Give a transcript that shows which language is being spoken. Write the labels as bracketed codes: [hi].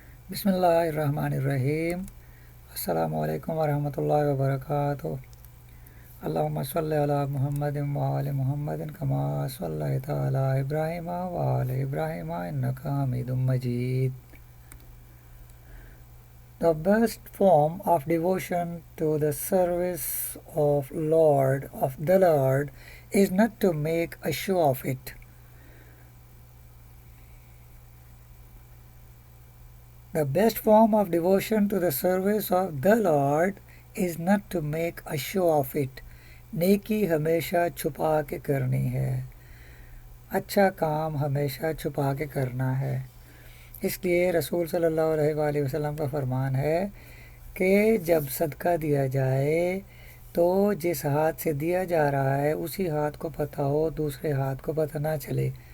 [ar] بسم اللہ الرحمن الرحیم۔ السلام علیکم ورحمۃ اللہ وبرکاتہ۔ اللہم صلی علی محمد وآل محمد کما صلیت علی ابراہیم وآل ابراہیم انک حمید مجید۔ [en] The best form of devotion to the service of the Lord is not to make a show of it. The best form of devotion to the service of the Lord is not to make a show of it. [ur] نیکی ہمیشہ چھپا کے کرنی ہے، اچھا کام ہمیشہ چھپا کے کرنا ہے۔ اس لیے رسول صلی اللہ علیہ وآلہ وسلم کا فرمان ہے کہ جب صدقہ دیا جائے تو جس ہاتھ سے دیا جا رہا ہے اسی ہاتھ کو پتہ ہو، دوسرے ہاتھ کو پتہ نہ چلے۔